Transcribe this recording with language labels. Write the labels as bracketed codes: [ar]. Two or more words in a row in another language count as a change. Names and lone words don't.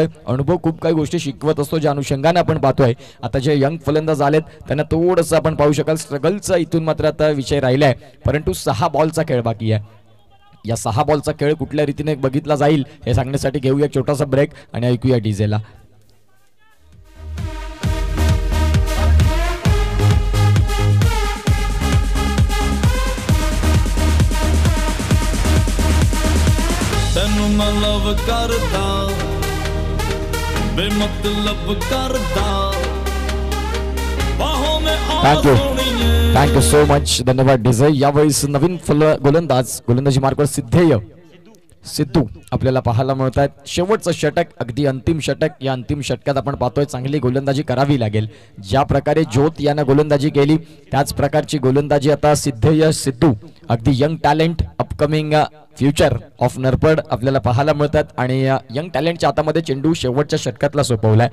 [mr] अनुभव खूप काही गोष्टी शिकवत असतो ज्या अनुषंगाने आपण पाहतोय. आता जे यंग फलंदाज आलेत त्यांना थोडंसं आपण पाहू शकाल स्ट्रगलचा इथून मात्र आता विषय राहिलाय. परंतु 6 बॉलचा खेळ बाकी आहे. या 6 बॉलचा खेळ कुठल्या रीतीने बघितला जाईल हे सांगण्यासाठी घेऊया छोटासा ब्रेक आणि ऐकूया डीजेला. [pa] ਤੈਨੂੰ ਮੈਂ ਲਵ ਕਰਦਾ ਬੇਮਤਲਬ ਕਰਦਾ ਬਾਹੋਂ ਮੈਂ [en] thank you so much. धन्यवाद डीजे. [mr] यावेळेस नवीन गोलंदाजी मार्कवर सिद्धू आपल्याला पाहायला मिळत आहेत. शेवटचं षटक, अगदी अंतिम षटक. या अंतिम षटकात आपण पाहतोय चांगली गोलंदाजी करावी लागेल. ज्या प्रकारे ज्योत यानं गोलंदाजी केली त्याच प्रकारची गोलंदाजी आता सिद्धू अगदी [en] young talent, upcoming future of [mr] नरपड आपल्याला पाहायला मिळतात आणि यंग टॅलेंटच्या हातामध्ये चेंडू शेवटच्या षटकातला सोपवलाय.